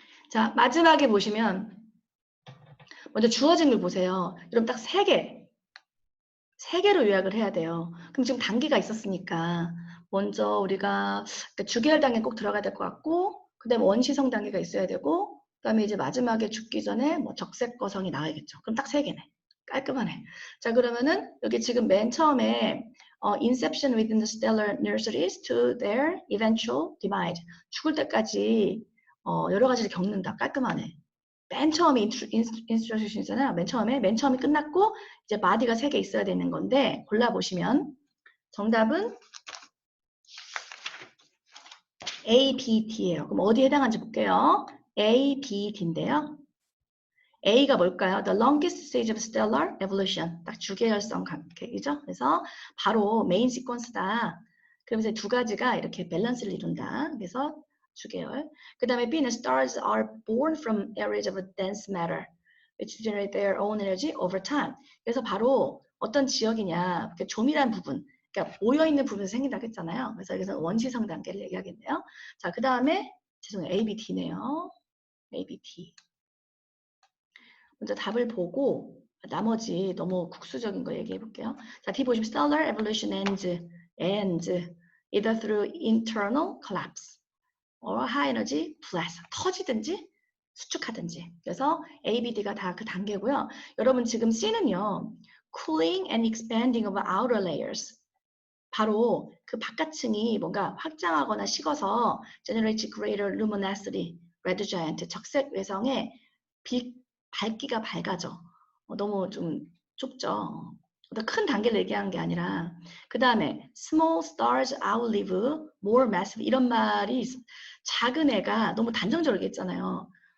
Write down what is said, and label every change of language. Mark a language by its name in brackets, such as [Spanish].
[Korean] 자, 마지막에 보시면 먼저 주어진 걸 보세요. 여러분 딱 3개. 3개로 요약을 해야 돼요. 그럼 지금 단계가 있었으니까 먼저 우리가 주계열 단계 꼭 들어가야 될 것 같고 그 다음에 원시성 단계가 있어야 되고 그 다음에 이제 마지막에 죽기 전에 뭐 적색거성이 나와야겠죠. 그럼 딱 3개네. 깔끔하네. 자 그러면은 여기 지금 맨 처음에 [English] Inception within the stellar nurseries to their eventual demise. [Korean] 죽을 때까지 여러 가지를 겪는다. 깔끔하네. 맨 처음에 인스트럭션이잖아요. 맨 처음에 끝났고 이제 마디가 3개 있어야 되는 건데 골라보시면 정답은 A, B, D예요. 그럼 어디에 해당하는지 볼게요. A, B, D인데요. A가 뭘까요? [English] The longest stage of stellar evolution. [Korean] 딱 주계열성 관계이죠. 그래서 바로 메인 시퀀스다. 그러면서 두 가지가 이렇게 밸런스를 이룬다. 그래서 주계열. 그 다음에 B는 [English] stars are born from areas of dense matter, which generate their own energy over time. [Korean] 그래서 바로 어떤 지역이냐, 조밀한 부분, 그러니까 모여있는 부분에서 생긴다고 했잖아요. 그래서 여기서 원시성 단계를 얘기하겠네요. 자, 그 다음에 죄송해요. A, B, D네요. A, B, D. 먼저 답을 보고 나머지 너무 국수적인 거 얘기해 볼게요. 자, D 보시면 [English] stellar evolution ends either through internal collapse or high energy blast. [Korean] 터지든지 수축하든지. 그래서 A, B, D가 다 그 단계고요. 여러분 지금 C는요. [English] cooling and expanding of outer layers. [Korean] 바로 그 바깥층이 뭔가 확장하거나 식어서 [English] generate greater luminosity, [Korean] red giant, 적색 외성의 빛 밝기가 밝아져. 너무 좀 좁죠. 큰 단계를 얘기하는 게 아니라 그 다음에 [English] small stars outlive more massive [Korean] 이런 말이 작은 애가 너무 단정적으로 얘기했잖아요.